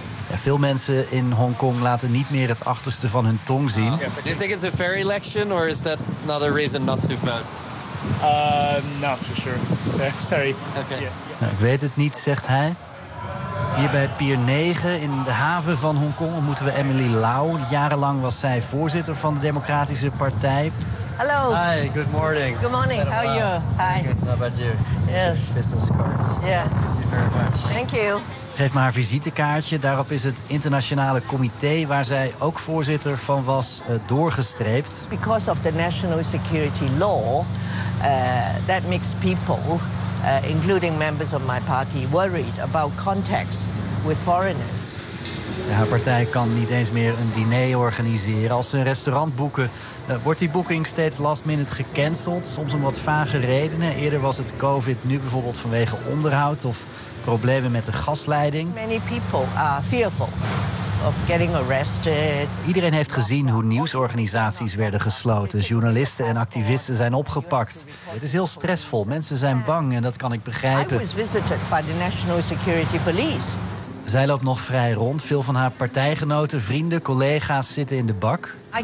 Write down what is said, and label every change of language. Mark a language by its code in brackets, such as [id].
[nl] Ja, veel mensen in Hongkong laten niet meer het achterste van hun tong zien. [en] Do you think it's a fair election or is that another reason not to vote? Not for sure. Sorry. Okay. [nl] Yeah. Nou, ik weet het niet, zegt hij. Hier bij Pier 9 in de haven van Hongkong ontmoeten we Emily Lau. Jarenlang was zij voorzitter van de Democratische Partij. [en] Hello. Hi, good morning. Good morning, how are you? Hi. Good, how about you? Yes. Business cards. Yeah. Thank you very much. Thank you. [nl] Geef me haar visitekaartje. Daarop is het internationale comité waar zij ook voorzitter van was doorgestreept. [en] Because of the national security law, that makes people, including members of my party, worried about contacts with foreigners. [nl] Ja, haar partij kan niet eens meer een diner organiseren. Als ze een restaurant boeken, wordt die boeking steeds last minute gecanceld. Soms om wat vage redenen. Eerder was het COVID, nu bijvoorbeeld vanwege onderhoud of problemen met de gasleiding. [en] Many people are fearful of getting arrested. [nl] Iedereen heeft gezien hoe nieuwsorganisaties werden gesloten. Journalisten en activisten zijn opgepakt. Het is heel stressvol. Mensen zijn bang en dat kan ik begrijpen. [en] I was visited by the National Security Police. [nl] Zij loopt nog vrij rond. Veel van haar partijgenoten, vrienden, collega's zitten in de bak.